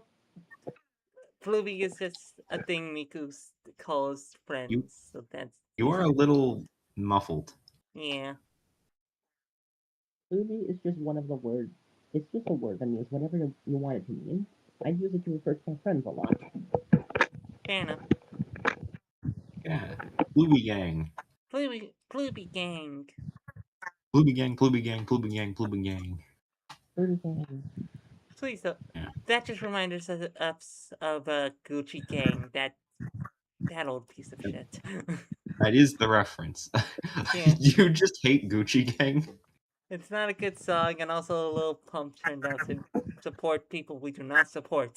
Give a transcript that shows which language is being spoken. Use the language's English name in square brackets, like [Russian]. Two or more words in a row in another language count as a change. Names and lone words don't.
[English] Fluby is just a thing Miku calls friends, so that's you are a little muffled. yeah. Pooty is just one of the words. It's just a word that means whatever you want it to mean. I use it to refer to my friends a lot. Fair enough. Yeah. Blueby Gang. Fluby gang. Blueby Gang, Blueby Gang, Blueby Gang, Blueby Gang. Pooty gang. Please though. Yeah. That just reminds us of Gucci Gang, that old piece of shit. That is the reference. Yeah. You just hate Gucci Gang? It's not a good song, and also Lil Pump turned out to support people we do not support.